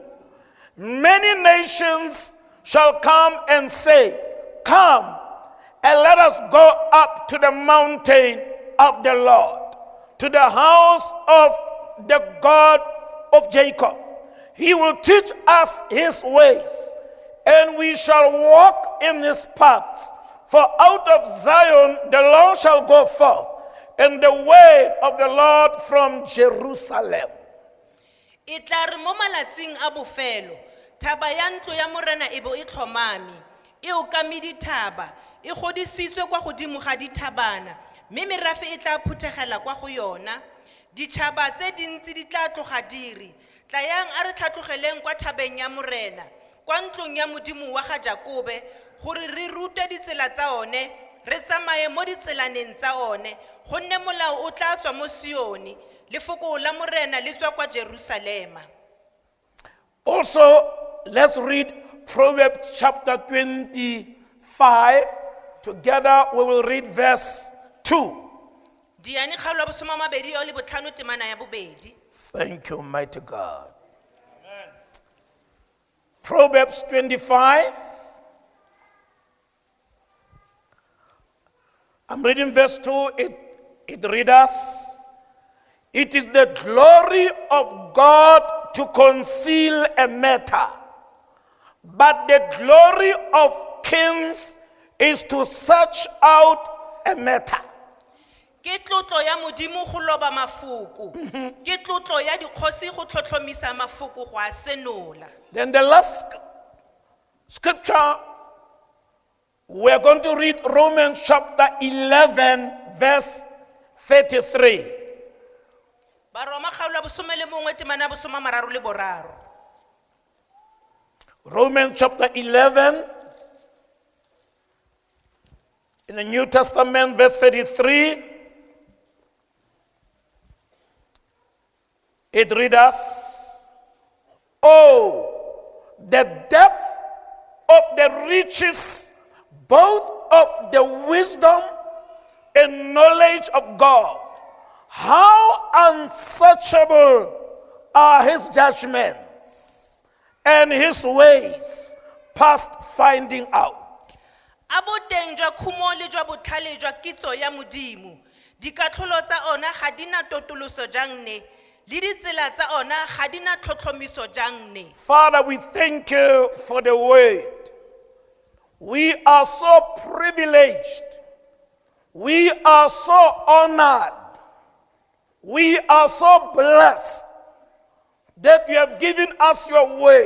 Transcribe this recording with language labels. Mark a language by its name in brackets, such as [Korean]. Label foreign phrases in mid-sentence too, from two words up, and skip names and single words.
[English] Many nations shall come and say, come and let us go up to the mountain of the Lord, to the house of the God of Jacob. He will teach us his ways, and we shall walk in his paths. For out of Zion the Lord shall go forth, and the way of the Lord from Jerusalem. [Tswana] Itlar mo malatsing a bofelo, thaba ya ntlo ya morena e bo e tlhomame, e okame dithaba, e godisitswe kwa godimo ga dithabana, mme merafe e tla phuthegela kwa go yona. Ditšhaba tse dintsi di tla tloga diri, tlayang a re tlhatlogeleng kwa thabeng ya morena, kwa ntlong ya modimo wa ga Jakobe, gore re rute ditsela tsa one, re tsamaye mo ditselaneng tsa one, gonne molao o tla tswa mo Sioni, lefoko la morena le tswa kwa Jerusalema. [English] Also, let's read Proverbs chapter 25. Together we will read verse 2. [Tswana] Diane kgaolo ya bosoma mabedi o le botlhano temana ya bobedi. [English] Thank you, mighty God. Amen. Proverbs 25. I'm reading verse 2. It reads us, it is the glory of God to conceal a matter, but the glory of kings is to search out a matter. [Tswana] Ke tlotlo ya modimo go loba mafoko. Ke tlotlo ya dikgosi go tlhotlhomisa mafoko go a senola. [English] Then the last scripture, we're going to read Romans chapter 11, verse 33. [Tswana] Baroma kgaolo ya bosome le mongwe temana ya bosoma mararo le boraro. [English] Romans chapter 11, in the New Testament, verse 33. It reads us, oh, the depth of the riches, both of the wisdom and knowledge of God. How unsearchable are his judgments and his ways past finding out. [Tswana] Abo teng jwa khumo le jwa botlhale jwa kitso ya modimo. Dikatlholo tsa ona ga di na totoloso jang ne. Le ditsela tsa ona ga di na tlhotlhomiso jang ne. [English] Father, we thank you for the word. We are so privileged. We are so honored. We are so blessed that you have given us your word.